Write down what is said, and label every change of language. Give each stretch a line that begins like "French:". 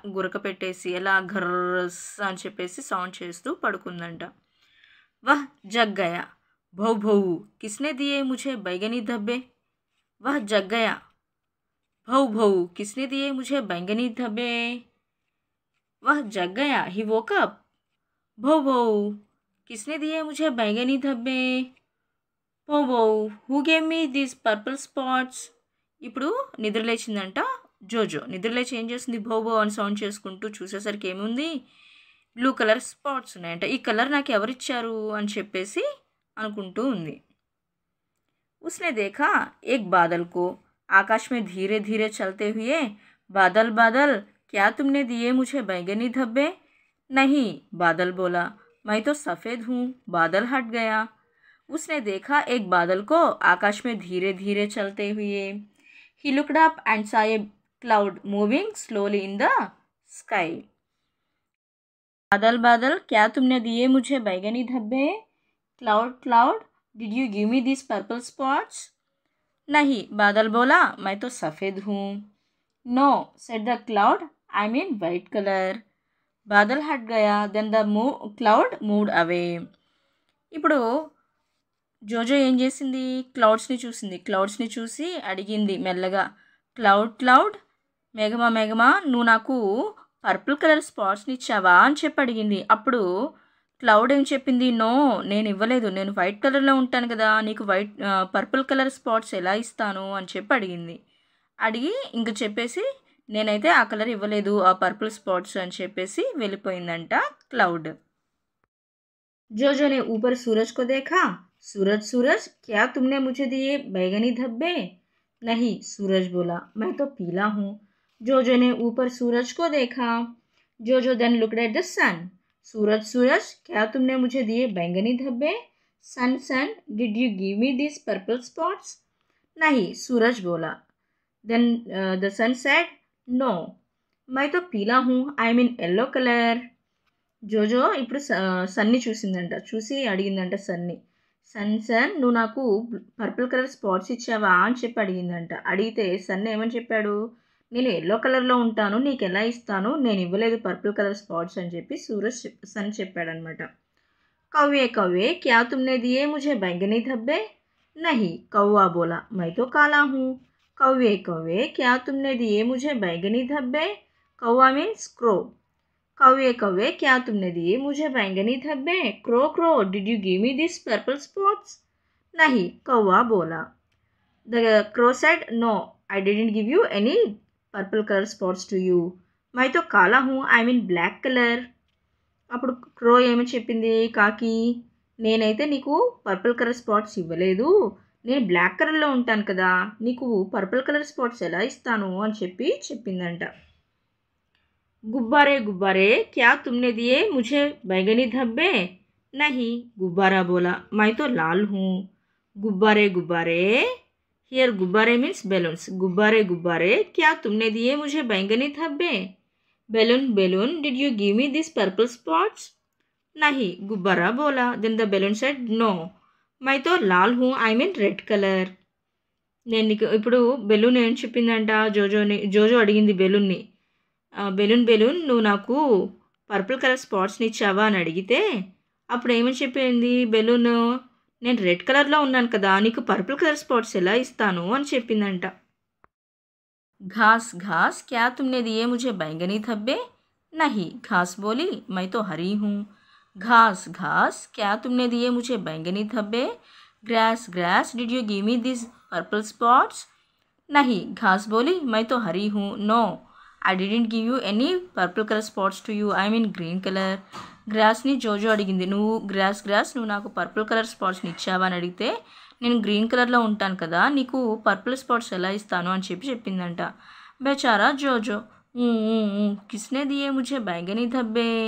Telugu: గురక పెట్టేసి ఎలా ఘర్స్ అని చెప్పేసి సౌండ్ చేస్తూ పడుకుందంట.
Hindi: వహ్ జగ్ గయా. భౌ భౌ కిస్నే దియే ముझे बैगनी धब्बे. वह जग गया. भौ भौ किसने दिए मुझे बैंगनी धब्बे. वह जग गया.
English: He woke up.
Hindi: भौ भौ किसने दिए मुझे बैंगनी धब्बे.
English: भौ भौ who gave me these purple spots.
Telugu: ఇప్పుడు నిద్రలేచిందంట జోజో. నిద్రలేచి ఏం చేస్తుంది, భౌ భౌ అని సౌండ్ చేసుకుంటూ చూసేసరికి ఏముంది, బ్లూ కలర్ స్పాట్స్ ఉన్నాయంట. ఈ కలర్ నాకు ఎవరిచ్చారు అని చెప్పేసి అనుకుంటూ ఉంది.
Hindi: उसने देखा एक बादल को आकाश में धीरे धीरे चलते हुए. बादल बादल क्या तुमने दिए मुझे बैंगनी धब्बे. नहीं, बादल बोला, मैं तो सफ़ेद हूँ. बादल हट गया. उसने देखा एक बादल को आकाश में धीरे धीरे चलते हुए.
English: He looked up and saw a cloud moving slowly in the sky.
Hindi: बादल बादल क्या तुमने दिए मुझे बैंगनी धब्बे.
English: Cloud cloud did you give me this purple spots.
Hindi: नहीं, बादल बोला, मैं तो सफ़ेद हूँ.
English: No said the cloud, I mean white colour.
Hindi: बादल हट गया.
English: Then the cloud moved away.
Telugu: ఇప్పుడు జోజో ఏం చేసింది, క్లౌడ్స్ని చూసింది. క్లౌడ్స్ని చూసి అడిగింది మెల్లగా, క్లౌడ్ క్లౌడ్, మేఘమా మేఘమా, నువ్వు నాకు పర్పుల్ కలర్ స్పాట్స్ని ఇచ్చావా అని చెప్పి అడిగింది. అప్పుడు క్లౌడ్ ఏం చెప్పింది, నో నేను ఇవ్వలేదు, నేను వైట్ కలర్లో ఉంటాను కదా, నీకు పర్పుల్ కలర్ స్పాట్స్ ఎలా ఇస్తాను అని చెప్పి అడిగింది. అడిగి ఇంక చెప్పేసి నేనైతే ఆ కలర్ ఇవ్వలేదు, ఆ పర్పుల్ స్పాట్స్ అని చెప్పేసి వెళ్ళిపోయిందంట క్లౌడ్.
Hindi: जोजो ने ऊपर सूरज को देखा. सूरज सूरज क्या तुमने मुझे दिए बैंगनी धब्बे. नहीं, सूरज बोला, मैं तो पीला हूँ. जोजो ने ऊपर सूरज को देखा.
English: Jojo then looked at the sun.
Hindi: सूरज सूरज क्या तुमने मुझे दिए बैंगनी धब्बे.
English: Sun sun did you give me this purple spots.
Hindi: नहीं, सूरज बोला.
English: then the sun said, no
Hindi: मैं तो पीला हूँ,
English: I mean yellow colour.
Telugu: జోజో ఇప్పుడు సన్ని చూసిందంట. చూసి అడిగిందంట సన్ని, సన్ సన్ నువ్వు నాకు పర్పుల్ కలర్ స్పాట్స్ ఇచ్చావా అని చెప్పి అడిగిందంట. అడిగితే సన్ ఏమని చెప్పాడు, నేను ఎల్లో కలర్లో ఉంటాను, నీకు ఎలా ఇస్తాను, నేను ఇవ్వలేదు పర్పుల్ కలర్ స్పాట్స్ అని చెప్పి సన్ చెప్పాడనమాట.
Hindi: కవ్వే కవ్వే క్యా తుమ్నే దియే ముझे बैंगनी धब्बे. नहीं, कौवा बोला, मैं तो काला हूँ. कव्वे कव्वे क्या तुमने दिए मुझे बैंगनी धब्बे. कौवा मीन्स क्रो. कव्वे कव्वे क्या तुमने दिए मुझे बैंगनी धब्बे.
English: Crow crow did you give me this purple spots.
Hindi: नहीं, कौवा बोला.
English: The crow said, no I didn't give you any purple colour spots to you.
Hindi: मैं तो काला हूँ,
English: I mean black colour.
Telugu: అప్పుడు క్రో ఏమని చెప్పింది, కాకి, నేనైతే నీకు పర్పుల్ కలర్ స్పాట్స్ ఇవ్వలేదు, నేను బ్లాక్ కలర్లో ఉంటాను కదా, నీకు పర్పుల్ కలర్ స్పాట్స్ ఎలా ఇస్తాను అని చెప్పి చెప్పిందంట.
Hindi: गुब्बारे गुब्बारे क्या तुमने दिए मुझे बैंगनी धब्बे. नहीं, गुब्बारा बोला, मैं तो लाल हूँ. गुब्बारे गुब्बारे, हियर गुब्बारे मीन्स बैलून्स. गुब्बारे गुब्बारे क्या तुमने दिए मुझे बैंगनी धब्बे.
English: Balloon balloon did you give me this purple spots.
Hindi: नहीं, गुब्बारा बोला.
English: then the balloon said, no
Hindi: मैं तो लाल हूँ,
English: I mean red colour.
Telugu: నేను నీకు ఇప్పుడు బెలూన్ ఏం చెప్పిందంట, జోజో అడిగింది బెలూన్ని, బెలూన్ బెలూన్ నువ్వు నాకు పర్పుల్ కలర్ స్పాట్స్ని ఇచ్చావా అని అడిగితే అప్పుడు ఏమని చెప్పింది బెలూన్, నేను రెడ్ కలర్లో ఉన్నాను కదా, నీకు పర్పుల్ కలర్ స్పాట్స్ ఎలా ఇస్తాను అని చెప్పిందంట.
Hindi: घास घास क्या तुमने दिए मुझे बैंगनी धब्बे. नहीं, घास बोली, मैं तो हरी हूँ. घास घास, क्या तुमने दिए मुझे बैंगनी धब्बे?
English: Grass grass, did you give me this purple spots?
Hindi: नहीं, घास बोली, मैं तो हरी हूँ.
English: No, I didn't give you any purple color spots to you. I'm in green color.
Telugu: గ్రాస్ని జోజో అడిగింది. నువ్వు గ్రాస్ నువ్వు నాకు పర్పుల్ కలర్ స్పాట్స్ని ఇచ్చావా అని అడిగితే నేను గ్రీన్ కలర్లో ఉంటాను కదా, నీకు పర్పుల్ స్పాట్స్ ఎలా ఇస్తాను అని చెప్పిందంట. బేచారా జోజో.
Hindi: కిస్నే దియే ముझे बैंगनी धब्बे?